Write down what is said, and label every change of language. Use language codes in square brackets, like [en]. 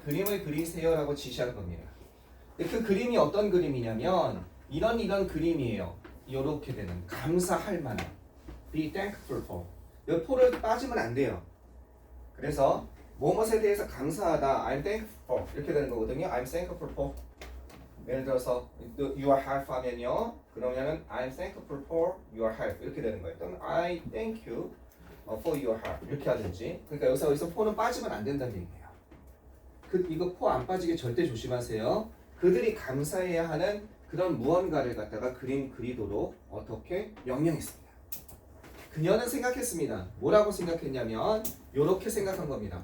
[ko] 그림을 그리세요라고 지시한 겁니다. 근데 그 그림이 어떤 그림이냐면 이런 그림이에요. 이렇게 되는 감사할 만한 [en] be thankful for. [ko] 여기 for를 빠지면 안 돼요. 그래서 무엇에 대해서 감사하다 [en] I'm thankful for [ko] 이렇게 되는 거거든요. I'm thankful for. 예를 들어서 [en] your help [ko] 하면요. 그러면은 [en] I'm thankful for your help [ko] 이렇게 되는 거예요. 또는 [en] I thank you for your help [ko] 이렇게 하든지. 그러니까 여기서 for는 빠지면 안 된다는 얘기예요. 이거 for 안 빠지게 절대 조심하세요. 그들이 감사해야 하는 그런 무언가를 갖다가 그림 그리도록 어떻게 명령했습니다. 그녀는 생각했습니다. 뭐라고 생각했냐면 이렇게 생각한 겁니다.